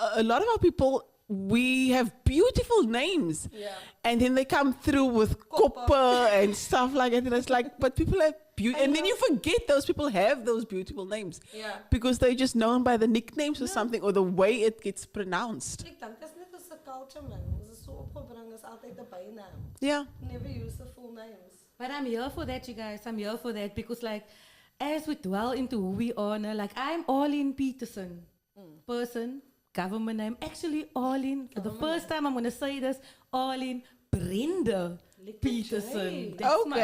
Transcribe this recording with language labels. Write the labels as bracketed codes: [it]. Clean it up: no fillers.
[en] A lot of our people, we have beautiful names. Yeah. And then they come through with copper and stuff like that. And it's like, but people have beauty. And then you forget those people have those beautiful names. Yeah. Because they're just known by the nicknames or something or the way it gets pronounced. [af] Ek dink is net 'n culture man. Ons is so opgebring is altyd 'n bynaam. [en] Yeah. Never use the full names. But I'm here for that, you guys. I'm here for that because, like, as we dwell into who we are now, like, I'm Arlene Peterson, person, government name. Actually, Arlene, for the first time, I'm going to say this, Arlene Brenda Peterson. That's my